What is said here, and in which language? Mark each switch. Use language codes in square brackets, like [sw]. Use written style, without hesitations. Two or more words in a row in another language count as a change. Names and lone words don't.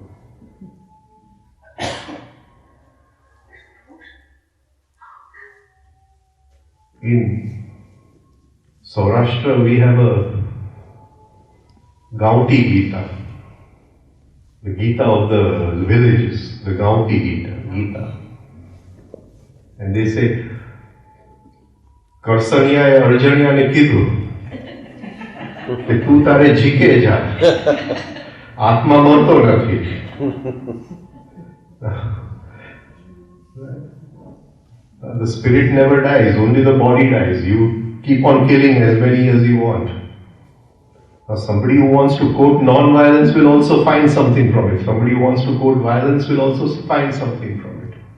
[en] In Saurashtra we have a Gaunti Gita. The Gita of the villages, the Gaunti Gita. And they say, [gu] કરસનિયા એ અરજણિયા ને કીધું કે તું તારે જીકે જા, આત્મા મરતો નથી. [en] The spirit never dies, only the body dies. You keep on killing as many as you want. Now somebody who wants to quote non-violence will also find something from it. Somebody who wants to quote violence will also find something from it.